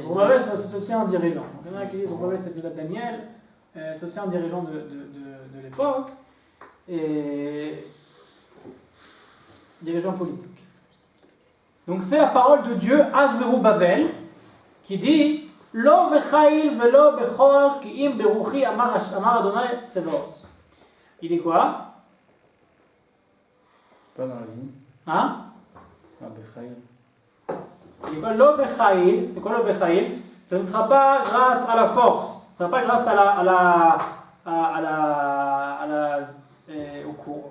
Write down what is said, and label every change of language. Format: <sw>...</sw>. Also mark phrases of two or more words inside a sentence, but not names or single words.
<fr>Zerubbabel, c'est aussi un dirigeant. Il y en a qui disent Zerubbabel, c'était Daniel. C'est aussi un dirigeant de l'époque. Et dirigeant politique. Donc c'est la parole de Dieu à Zerubbabel qui dit</fr> <he>לא בחיל ולא בכח כי אם ברוחי אמר יהוה צבאות.</he> <fr>Il dit quoi? Pas dans la vie. Hein? Ah, Bechaïl. Il dit quoi?</fr> <he>לא בחיל,</he> <fr>c'est quoi</fr> <he>לא בחיל?</he> <fr>Ce ne sera pas grâce à la force, ce ne sera pas grâce au cours.</fr>